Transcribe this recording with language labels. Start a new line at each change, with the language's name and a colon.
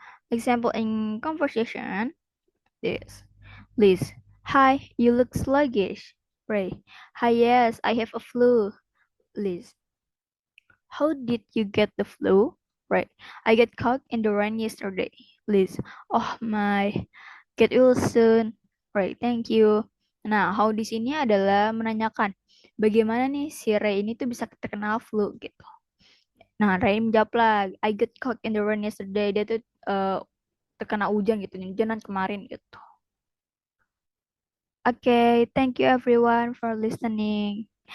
English: Example in conversation this Liz, hi, you look sluggish. Ray, hi, yes, I have a flu. Liz, how did you get the flu? Right. I get caught in the rain yesterday. Liz. Oh my. Get well soon. Right. Thank you.
Indonesian: Nah, how di sini adalah menanyakan bagaimana nih si Ray ini tuh bisa terkenal flu gitu. Nah, Ray menjawab lagi,
English: I get caught in the rain yesterday.
Indonesian: Dia tuh terkena hujan gitu, hujanan kemarin gitu.
English: Okay, thank you everyone for listening.